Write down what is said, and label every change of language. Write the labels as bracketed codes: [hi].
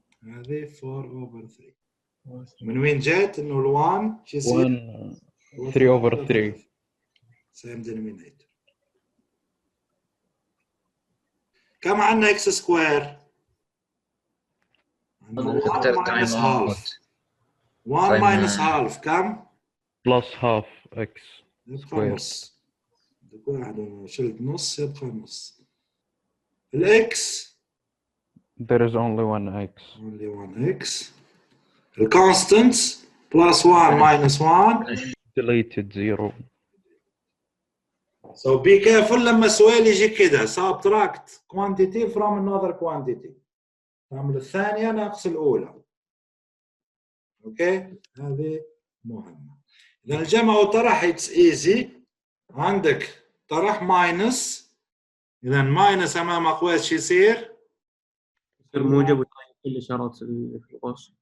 [ar] هذه 4 اوفر 3. من وين جت؟ انه ال1 شو يصير؟ [en] 1 3 over 3 same denominator. [ar] كم عندنا اكس سكوير؟ عندنا [en] 1 minus half. 1 minus half كم؟ plus half x [ar] يبقى [en] squared. [ar] نص. بدك واحد شلت نص يبقى نص. الاكس [en] There is only one x. only 1x. The constants plus 1 minus 1. Deleted 0. So be careful [ar] لما السؤال يجي كده [en] subtract quantity from another quantity. [ar] تعمل الثانية ناقص الأولى. اوكي؟ هذه مهمة. إذا الجمع والطرح [en] it's easy. [ar] عندك طرح ماينس. إذا ماينس أمام أقواس شو يصير؟ يصير موجب وتغير كل الاشارات اللي في القوس.